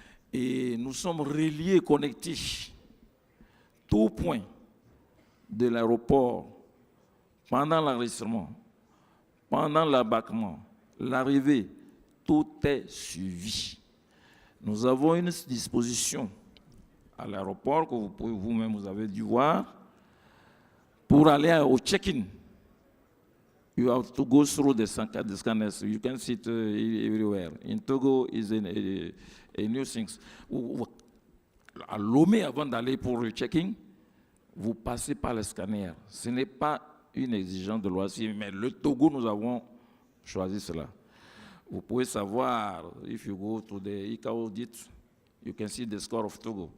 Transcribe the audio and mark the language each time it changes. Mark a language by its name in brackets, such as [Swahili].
[French] Et nous sommes reliés, connectés. Tout point de l'aéroport, pendant l'enregistrement, pendant l'embarquement, l'arrivée, tout est suivi. Nous avons une disposition à l'aéroport que vous pouvez vous-même, vous avez dû voir, pour aller au check-in. [English] You have to go through the scanners. You can see it everywhere. In Togo, is a new thing. [French] À Lomé, avant d'aller pour le check-in, vous passez par le scanner. Ce n'est pas une exigence de loisir, mais le Togo, nous avons choisi cela. Vous pouvez savoir, [English] if you go to the ICAO audit, you can see the score of Togo.